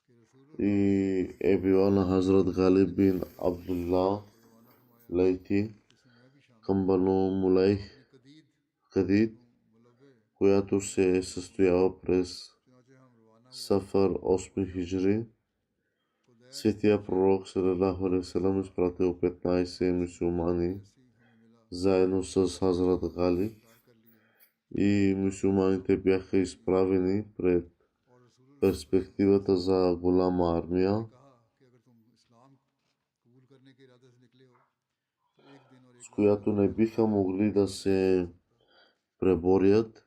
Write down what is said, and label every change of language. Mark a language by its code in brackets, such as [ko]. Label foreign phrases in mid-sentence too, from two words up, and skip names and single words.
[bg] и е била на Хазрат Галиб бин Абдулла Лейти към Бану Мулейх Кадид, която се е състояла през Сафар 8 хиджри. Светия пророк [ar] صلى الله عليه وسلم [bg] изпратил 15 мюсюлмани заедно с Хазрат Галиб и мюсюлманите бяха изправени пред перспективата за голяма армия, с която не биха могли да се преборят.